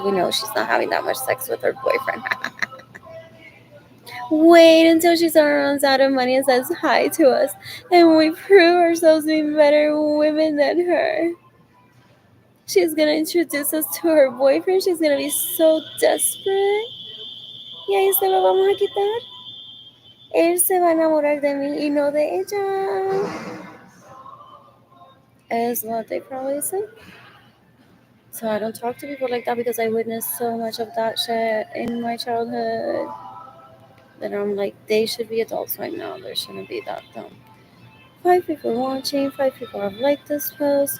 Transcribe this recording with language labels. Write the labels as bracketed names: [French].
[English] We know she's not having that much sex with her boyfriend. Wait until she runs out of money and says hi to us, and we prove ourselves being better women than her. She's gonna introduce us to her boyfriend. She's gonna be so desperate. [Spanish] Y ahí se lo vamos a quitar. Él se va a enamorar de mí y no de ella. [English] Is what they probably say. So I don't talk to people like that because I witnessed so much of that shit in my childhood that I'm like, they should be adults right now. They shouldn't be that dumb. 5 people watching, 5 people have liked this post.